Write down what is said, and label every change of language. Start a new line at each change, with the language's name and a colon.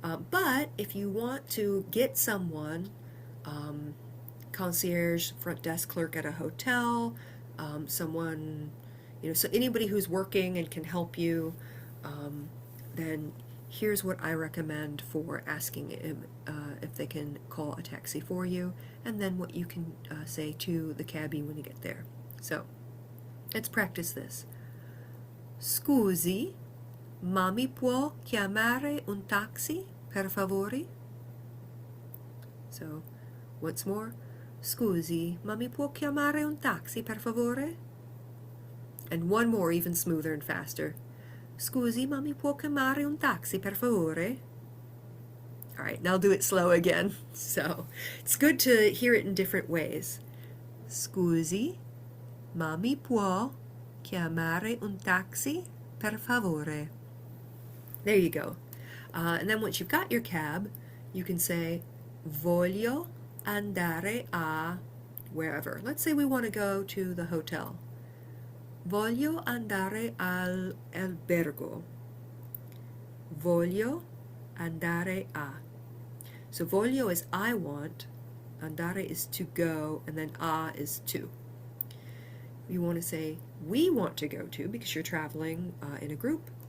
English: But if you want to get someone, concierge, front desk clerk at a hotel, someone, so anybody who's working and can help you, then here's what I recommend for asking if they can call a taxi for you, and then what you can say to the cabbie when you get there. So let's practice this.
Italian: Scusi, ma mi può chiamare un taxi, per favore?
English: So once more.
Italian: Scusi, ma mi può chiamare un taxi, per favore?
English: And one more, even smoother and faster.
Italian: Scusi, ma mi può chiamare un taxi, per favore?
English: All right, now I'll do it slow again. So it's good to hear it in different ways.
Italian: Scusi, ma mi può chiamare un taxi, per favore?
English: There you go. And then once you've got your cab, you can say,
Italian: voglio andare a
English: wherever. Let's say we want to go to the hotel.
Italian: Voglio andare al albergo. Voglio andare a.
English: So
Italian: voglio
English: is I want, andare is to go, and then a is to. You want to say we want to go to because you're traveling in a group.